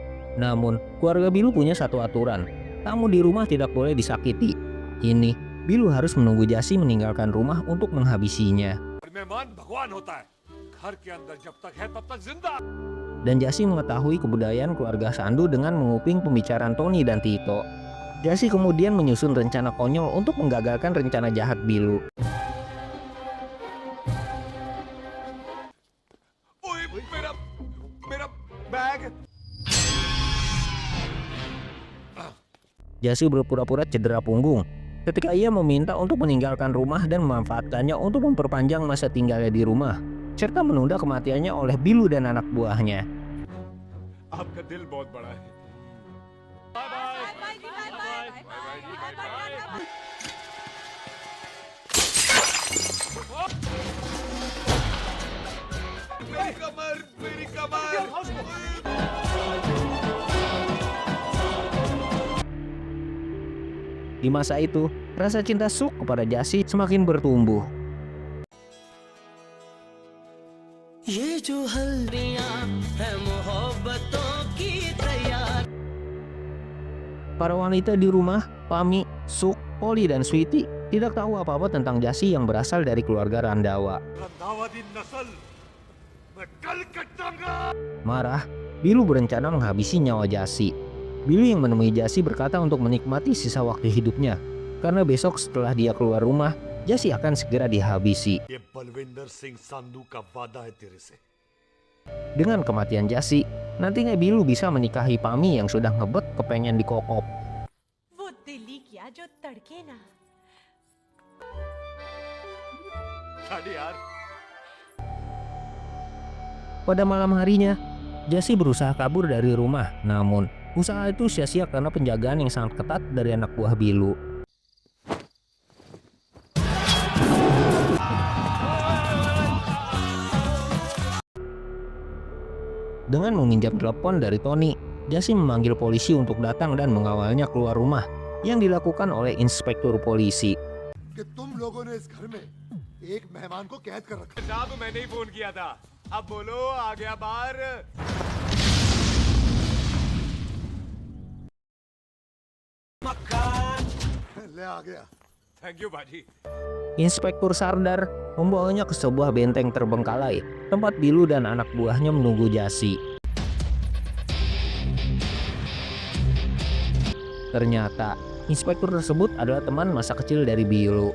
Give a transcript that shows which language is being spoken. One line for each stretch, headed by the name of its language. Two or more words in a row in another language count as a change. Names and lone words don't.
Indonesian: Namun, keluarga Bilu punya satu aturan. Tamu di rumah tidak boleh disakiti. Kini, Bilu harus menunggu Jasi meninggalkan rumah untuk menghabisinya.
Hindi: मेहमान भगवान होता है घर के अंदर जब तक है तब तक जिंदा
Indonesian: Dan Jasi mengetahui kebudayaan keluarga Sandu dengan menguping pembicaraan Tony dan Tito. Jasi kemudian menyusun rencana konyol untuk menggagalkan rencana jahat Bilu.
Hindi: ओए मेरा मेरा बैग
Indonesian: Jasi berpura-pura cedera punggung ketika ia meminta untuk meninggalkan rumah dan memanfaatkannya untuk memperpanjang masa tinggalnya di rumah, serta menunda kematiannya oleh Bilu dan anak buahnya.
Hindi: आपका दिल बहुत बड़ा है बाय बाय मेरी कमर मेरी कमर
Indonesian: Di masa itu, rasa cinta Suk kepada Jasi semakin bertumbuh.
Hindi: ये जो हल्दियां है मोहब्बतों की तैयार.
Indonesian: Para wanita di rumah, Pami, Suk, Poli, dan Sweety tidak tahu apa-apa tentang Jasi yang berasal dari keluarga Randawa.
Punjabi: रंधावा दी नस्ल मैं कल कटाऊंगा
Indonesian: Marah, Bilu berencana menghabisi nyawa Jasi. Bilu yang menemui Jasi berkata untuk menikmati sisa waktu hidupnya, karena besok setelah dia keluar rumah, Jasi akan segera dihabisi.
Hindi: ये बलविंदर सिंह संधू का वादा है तेरे से
Indonesian: Dengan kematian Jasi, nantinya Bilu bisa menikahi Pami yang sudah ngebet kepengen dikokop.
Punjabi: वो दिल्ली किया जो तड़के ना. छाड़ी यार
Indonesian: Pada malam harinya, Jasi berusaha kabur dari rumah, namun usaha itu sia-sia karena penjagaan yang sangat ketat dari anak buah Bilu. Dengan meminjam telepon dari Tony, Jasi memanggil polisi untuk datang dan mengawalnya keluar rumah, yang dilakukan oleh inspektur polisi.
Hindi: कि तुम लोगों ने इस घर में एक मेहमान को कैद कर रखा जनाब मैंने ही फोन किया था अब बोलो आ गया बाहर है। ले आ गया
English: thank you बाजी
Indonesian: Inspektur Sardar membawanya ke sebuah benteng terbengkalai, tempat Bilu dan anak buahnya menunggu Jasi. Ternyata, inspektur tersebut adalah teman masa kecil dari Bilu.